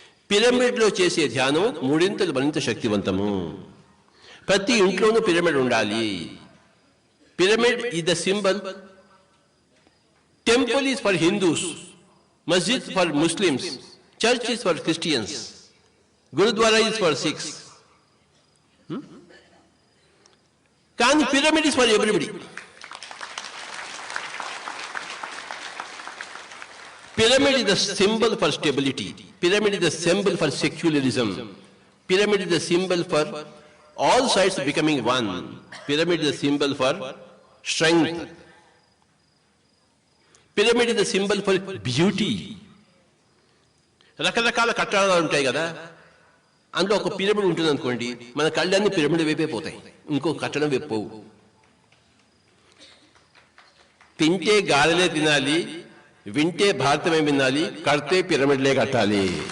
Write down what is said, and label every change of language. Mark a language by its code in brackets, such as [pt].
[te] Pyramid లో చేసే ధ్యానం మూడింతలు మరింత శక్తివంతము. ప్రతి ఇంట్లోనూ పిరమిడ్ ఉండాలి. [en] Pyramid is the symbol. Temple is for Hindus, masjid for Muslims, church is for Christians, Gurudwara is for Sikhs. కానీ pyramid is for everybody. Pyramid is the symbol for stability. Pyramid is the symbol for secularism. Pyramid is the symbol for all sides becoming one. Pyramid is the symbol for strength. Pyramid is the symbol for beauty. [te] రకరకాల కట్టడాలు ఉంటాయి కదా, అందులో ఒక pyramid ఉంటుంది అనుకోండి, మన కళ్ళన్నీ pyramid వైపే పోతాయి, ఇంకో కట్టడం వైపు పోవు. తింటే గాలిలే తినాలి, వింటే భారతమే వినాలి, కడితే పిరమిడ్లే కట్టాలి.